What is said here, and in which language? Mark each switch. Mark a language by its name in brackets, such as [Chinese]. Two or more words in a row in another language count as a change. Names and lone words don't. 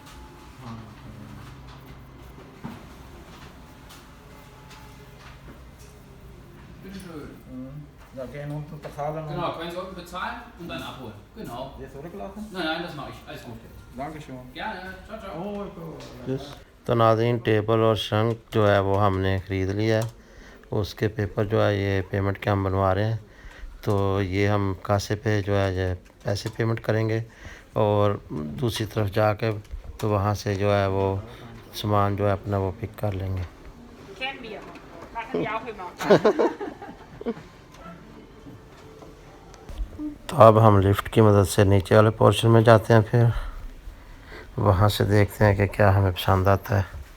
[German] Bitteschön. Da gerne unten bezahlen. Genau, können Sie unten bezahlen und dann abholen. Genau. Jetzt zurücklassen? Nein, nein, das mache ich. Alles gut. Dankeschön. Gerne. Ciao, ciao. Oh, [Urdu] تو ناظرین ٹیبل اور شنکھ جو ہے وہ ہم نے خرید لیا ہے، اس کے پیپر جو ہے یہ پیمنٹ کے ہم بنوا رہے ہیں. تو یہ ہم کاسے پہ جو ہے یہ پیسے پیمنٹ کریں گے اور دوسری طرف جا کر تو وہاں سے جو ہے وہ سامان جو ہے اپنا وہ پک کر لیں گے. [German] Kennen wir. Machen wir auch immer. [Urdu] تو اب ہم لفٹ کی مدد سے نیچے والے پورشن میں جاتے ہیں، پھر وہاں سے دیکھتے ہیں کہ کیا ہمیں پسند آتا ہے.